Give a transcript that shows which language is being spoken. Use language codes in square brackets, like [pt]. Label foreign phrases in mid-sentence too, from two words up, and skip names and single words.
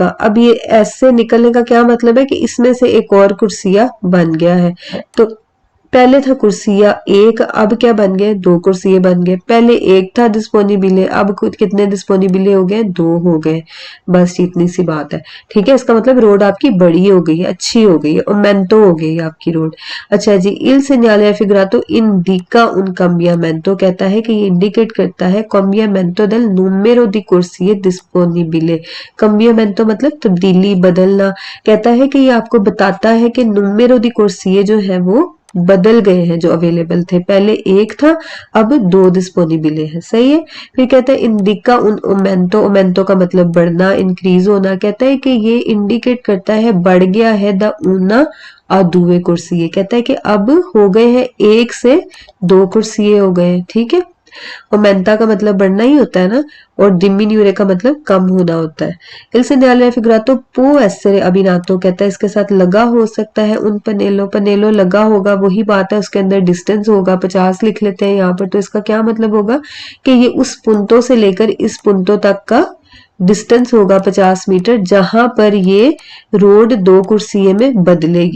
[hi] अब ये ऐसे निकलने का क्या मतलब है कि इसमें से एक और कुर्सिया बन गया है, तो पहले था कुर्सिया एक, अब क्या बन गए, दो कुर्सिये बन गए। पहले एक था डिस्पोनिबिले, अब कितने डिस्पोनिबिले हो गए, दो हो गए, बस इतनी सी बात है, ठीक है। इसका मतलब रोड आपकी बड़ी हो गई है, अच्छी हो गई है, और मेंटो हो गई आपकी रोड। अच्छा जी, [it] इल सेgnale raffigurato indica un cambiamento, [hi] कहता है कि ये इंडिकेट करता है [it] cambiamento del numero di corsie disponibile, [hi] cambiamento मतलब तब्दीली, बदलना, कहता है कि ये आपको बताता है कि [it] numero di corsie [hi] जो है वो बदल गए हैं, जो अवेलेबल थे, पहले एक था अब दो डिस्पोनिबिले हैं, सही है। फिर कहता है [it] indica un aumento, [hi] ओमेंटो का मतलब बढ़ना, इंक्रीज होना, कहता है कि ये इंडिकेट करता है बढ़ गया है [it] da una a due corsie, [hi] कहता है कि अब हो गए हैं एक से दो कुर्सिये हो गए, ठीक है। ओमेंटा का मतलब बढ़ना ही होता है ना, और डिमिन्यूरे का मतलब कम होना होता है। [it] इल segnale figurato può essere abbinato, [hi] कहता है इसके साथ लगा हो सकता है [it] un pannello, [hi] पनेलो लगा होगा, वही बात है, उसके अंदर डिस्टेंस होगा, 50 लिख लेते हैं यहाँ पर। तो इसका क्या मतलब होगा कि ये उस पुंटो से लेकर इस पुंटो तक का डिस्टेंस होगा 50 मीटर, जहां पर ये रोड दो कुर्सियों में बदलेगी।